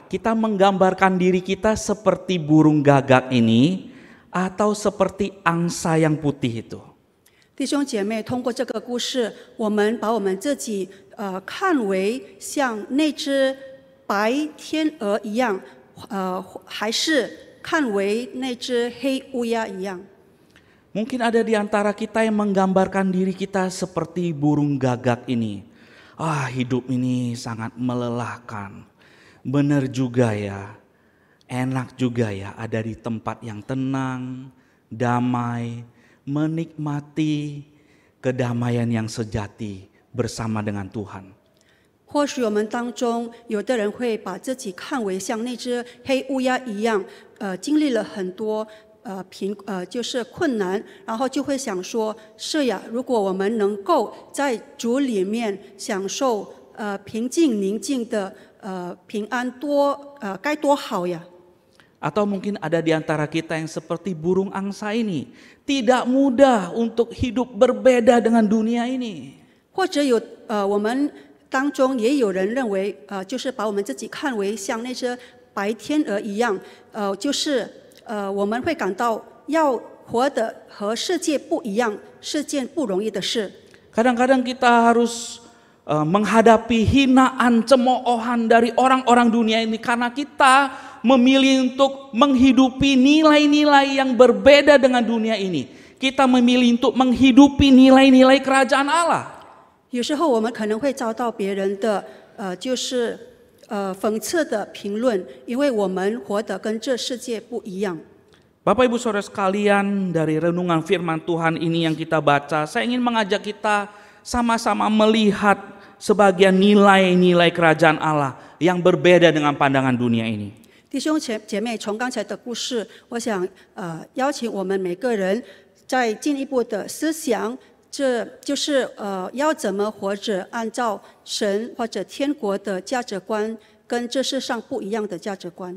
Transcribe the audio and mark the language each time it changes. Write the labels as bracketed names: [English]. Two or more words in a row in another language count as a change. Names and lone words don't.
[Indonesian] Kita menggambarkan diri kita seperti burung gagak ini atau seperti angsa yang putih itu? [Chinese] 弟兄姐妹，通过这个故事，我们把我们自己看为像那只白天鹅一样，还是看为那只黑乌鸦一样？ [Indonesian] Mungkin ada di antara kita yang menggambarkan diri kita seperti burung gagak ini. Hidup ini sangat melelahkan. Benar juga ya, enak juga ya ada di tempat yang tenang, damai, menikmati kedamaian yang sejati bersama dengan Tuhan. [Chinese] 或许我们当中有的人会把自己看为像那只黑乌鸦一样，经历了很多就是困难，然后就会想说：是呀，如果我们能够在主里面享受平静宁静的平安，该多好呀！ [Indonesian] Atau mungkin ada di antara kita yang seperti burung angsa ini, tidak mudah untuk hidup berbeda dengan dunia ini. [Chinese] 或者我们当中也有人认为，就是把我们自己看为像那只白天鹅一样，就是我们会感到要活得和世界不一样是件不容易的事。 [Indonesian] Kadang-kadang kita harus menghadapi hinaan, cemoohan dari orang-orang dunia ini karena kita memilih untuk menghidupi nilai-nilai yang berbeda dengan dunia ini. Kita memilih untuk menghidupi nilai-nilai kerajaan Allah. [Chinese] 有时候我们可能会遭到别人的就是讽刺的评论，因为我们活得跟这世界不一样。 [Indonesian] Bapak Ibu Saudara sekalian, dari renungan firman Tuhan ini yang kita baca, saya ingin mengajak kita sama-sama melihat sebagian nilai-nilai kerajaan Allah yang berbeda dengan pandangan dunia ini. [Chinese] 弟兄姐妹，从刚才的故事，我想邀请我们每个人再进一步的思想，这就是要怎么活着，按照神或者天国的价值观，跟这世上不一样的价值观。